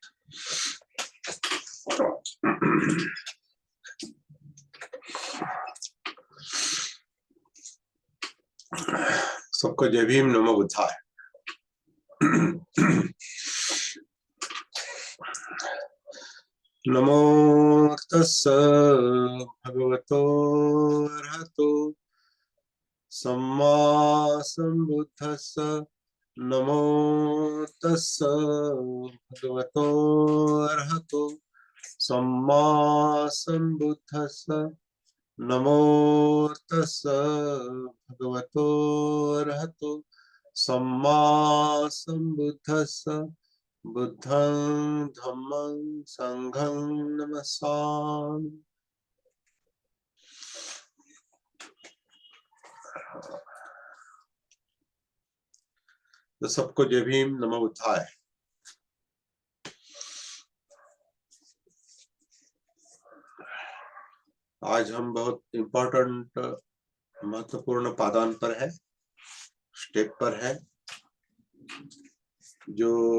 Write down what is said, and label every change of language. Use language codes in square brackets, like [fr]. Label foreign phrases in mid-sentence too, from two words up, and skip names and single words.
[hi] सबको जय भीम, [pi] नमो बुद्धाय। नमो तस्स भगवतो अरहतो सम्मा संबुद्धस्स। नमो तस्स भगवतो अरहतो सम्मा संबुद्धस्स। नमो तस्स भगवतो अरहतो सम्मा संबुद्धस्स। बुद्धं धम्मं संघं नमस्सामि। [hi] तो सबको जय भीम, [pi] नमो बुद्धाय। [hi] आज हम बहुत इम्पोर्टेंट महत्वपूर्ण पादान पर है, स्टेप पर है, जो